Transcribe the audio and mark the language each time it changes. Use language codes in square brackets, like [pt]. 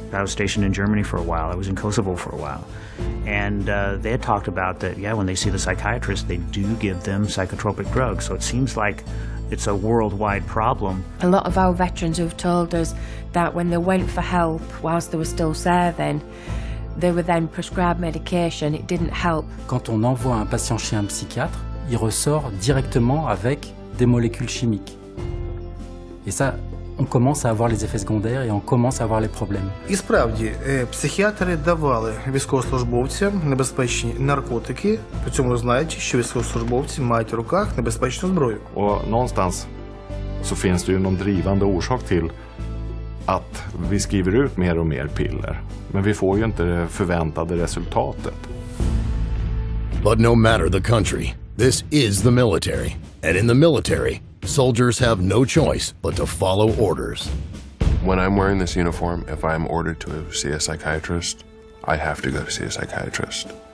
[en] I was stationed in Germany for a while. I was in Kosovo for a while. And they had talked about that, yeah, when they see the psychiatrist, they do give them psychotropic drugs. So it seems like it's a worldwide problem. A lot of our veterans have told us that when they went for help whilst they were still serving, they were then prescribed medication. It didn't help. [fr] Quand on envoie un patient chez un psychiatre, il ressort directement avec des molécules chimiques. Et ça, on commence à avoir les effets secondaires et on commence à avoir les problèmes. [uk] І справді, психіатри давали військовослужбовцям небезпечні наркотики, при цьому знаючи, що військовослужбовці мають в руках небезпечну зброю. [sv] Och någonstans så finns det ju någon drivande orsak till att vi skriver ut mer och mer piller. Men vi får ju inte det förväntade resultatet. [en] But no matter the country, this is the military. And in the military, soldiers have no choice but to follow orders. When I'm wearing this uniform, if I'm ordered to see a psychiatrist, I have to go to see a psychiatrist.